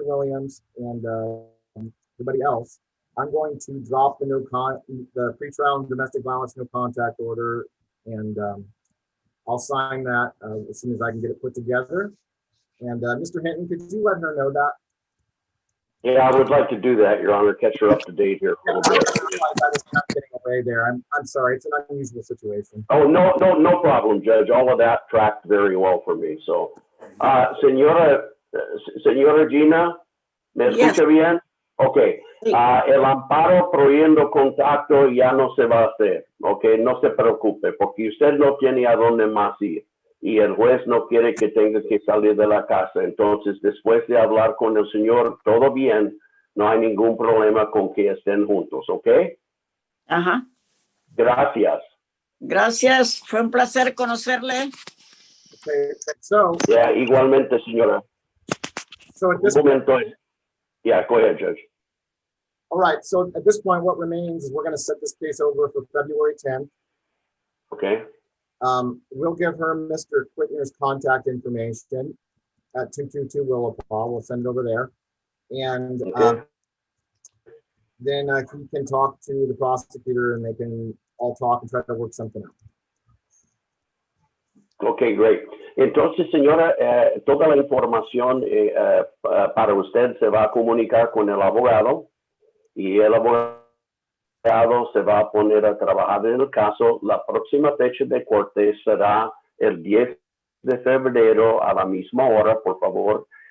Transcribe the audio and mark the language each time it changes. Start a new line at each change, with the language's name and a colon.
English: Williams, and everybody else, I'm going to drop the the pretrial and domestic violence no contact order, and I'll sign that as soon as I can get it put together. And Mr. Hinton, could you let her know that? Yeah, I would like to do that, Your Honor, catch her up to date here a little bit. I was kind of getting away there. I'm sorry, it's an unusual situation. Oh, no problem, Judge. All of that tracked very well for me, so.
Spanish: Señora Gina, ¿me escucha bien? Ok. El amparo prohibiendo contacto ya no se va a hacer, ok, no se preocupe, porque usted no tiene a dónde más ir y el juez no quiere que tenga que salir de la casa. Entonces, después de hablar con el señor, todo bien, no hay ningún problema con que estén juntos, ¿ok? Ajá. Gracias. Gracias. Fue un placer conocerle.
English: Okay, so.
Spanish: Yeah, igualmente, señora.
English: So at this
Spanish: Un momento.
English: Yeah, go ahead, Judge. All right, so at this point, what remains is we're going to set this case over for February 10th. Okay. We'll give her Mr. Quittner's contact information at 222 Willowpaw. We'll send it over there. And then he can talk to the prosecutor and they can all talk and try to work something out. Okay, great.
Spanish: Entonces, señora, toda la información para usted se va a comunicar con el abogado y el abogado se va a poner a trabajar en el caso. La próxima fecha de corte será el 10 de febrero a la misma hora, por favor.